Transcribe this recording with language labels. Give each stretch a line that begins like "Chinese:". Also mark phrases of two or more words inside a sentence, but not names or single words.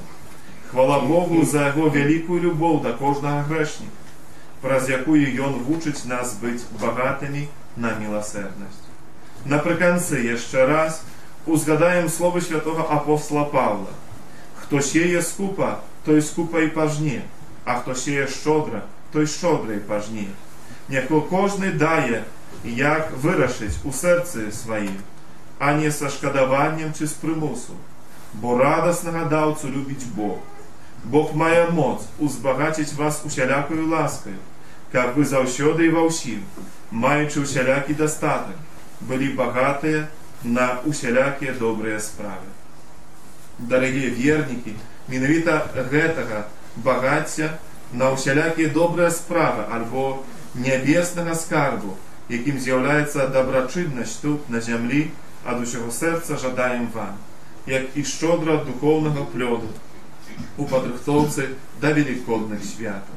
Belarusian: Хвала Богу за яго вялікую любоў да кожнага грэшніка, праз якую ён вучыць нас быць багатымі на міласэрнасць. Напрыканцы яшчэ раз узгадаем словы святого апостола Павла:
Ukrainian: хто сеє скупа, той скупа і пажне, а хто сеє щодра, той щодра і пажне. Няхай кожний дає, як вирашить у серці своїм, а не со шкодуванням чи з примусу, бо
Belarusian: радоснага даўцу
Ukrainian: любить Бог.
Belarusian: Бог мае моц узбагатить вас усялякою ласкою, каб вы заўсёды і ва ўсім, маючы усялякі дастатак, былі багатыя на усялякія добрыя справы. Дарагія вернікі, менавіта гэтага багацця на усялякія добрыя справы альбо нябеснага скарбу, якім з'яўляецца дабрачыннасць тут, на зямлі, ад усяго сэрца жадаем вам, як і шчодра духоўнага плёду у падрыхтоўцы да велікодных святаў.